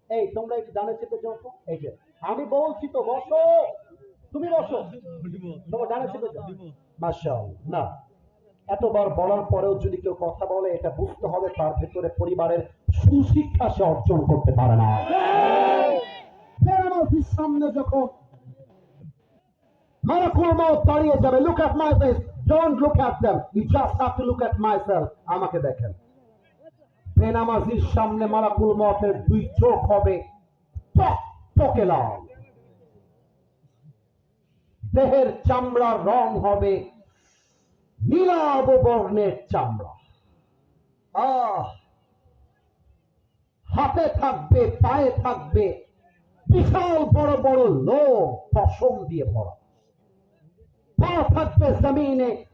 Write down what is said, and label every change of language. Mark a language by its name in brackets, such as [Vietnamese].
[Bangla] এই তোমরা একটু ডানে চেপে যাও তো, এই যে আমি বলছি তো বসো, তুমি বসো, তোমরা ডানে চেপে যাও। মাশাআল্লাহ। না, এতবার বলার পরেও যদি কেউ কথা বলে, এটা বুঝতে হবে তার ভেতরে পরিবারের সুশিক্ষা সে অর্জন করতে পারে না। বেনামাজির সামনে যখন মালাকুল মউত দাঁড়িয়ে যাবে, [English] look at my face, don't look at them, you just have to look at myself, [Bangla] আমাকে দেখেন। বেনামাজির সামনে মালাকুল মউতের দুই চোখ হবে টকটকে লাল, দেহের চামড়ার রং হবে নীলাভ বর্ণের চামড়া, হাতে থাকবে, পায়ে থাকবে বিশাল বড় বড় লোম পশম দিয়ে ভরা, পা থাকবে জমিনে